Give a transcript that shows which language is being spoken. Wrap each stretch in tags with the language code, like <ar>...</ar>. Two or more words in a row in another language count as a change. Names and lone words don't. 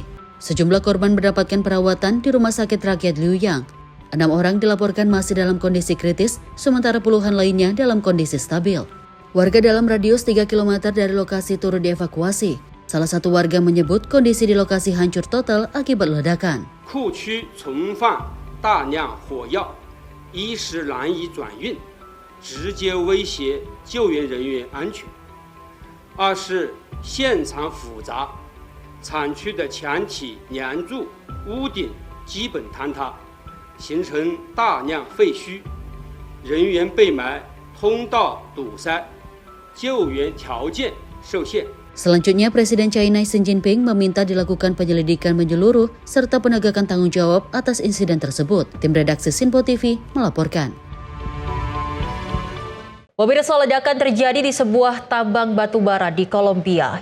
<id>Sejumlah korban mendapatkan perawatan di Rumah Sakit Rakyat Liuyang. 6 orang dilaporkan masih dalam kondisi kritis, sementara puluhan lainnya dalam kondisi stabil. Warga dalam radius 3 km dari lokasi turut dievakuasi. Salah satu warga menyebut kondisi di lokasi hancur total akibat ledakan.</id> <zh>库区存放大量火药，一是难以转运，直接威胁救援人员安全；二是现场复杂。产区的墙体、梁柱、屋顶基本坍塌，形成大量废墟，人员被埋，通道堵塞，救援条件受限。</zh> <id>Selanjutnya, Presiden China Xi Jinping meminta dilakukan penyelidikan menyeluruh serta penegakan tanggung jawab atas insiden tersebut. Tim redaksi Sinpo TV melaporkan. Pemirsa, ledakan terjadi di sebuah tambang batu bara di Kolombia.</id>